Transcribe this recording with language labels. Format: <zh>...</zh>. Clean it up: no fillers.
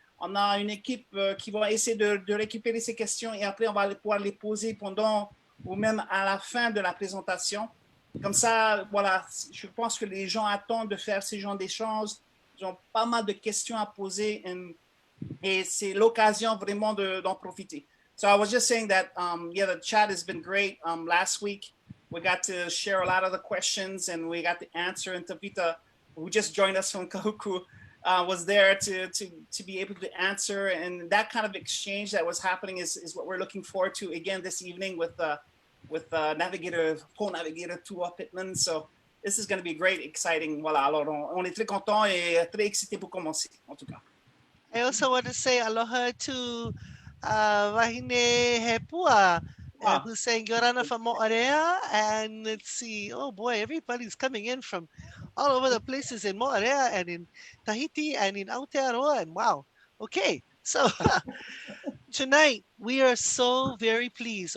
<fr>On a une équipe qui va essayer de récupérer ces questions, et après, on va pouvoir les poser pendant ou même à la fin de la présentation. Comme ça, voilà, je pense que les gens attendent de faire ces genres d'échanges. Ils ont pas mal de questions à poser, et c'est l'occasion vraiment d'en profiter.</fr> <en>So I was just saying that, the chat has been great. Last week, we got to share a lot of the questions, and we got to answer, and Tavita, who just joined us from Kahuku, was there to be able to answer, and that kind of exchange that was happening is what we're looking forward to again this evening with Pole Navigator Tua Pittman. So this is going to be great, exciting.</en> <fr>Voilà, alors on est très content et très excité pour commencer, en tout cas.</fr> <en>I also want to say aloha to Wahine Hepua, who's saying Yorana from Mo'area. And let's see, oh boy, everybody's coming in from all over the places in Mo'area and in Tahiti and in Aotearoa. And wow, okay, so tonight we are so very pleased.</en>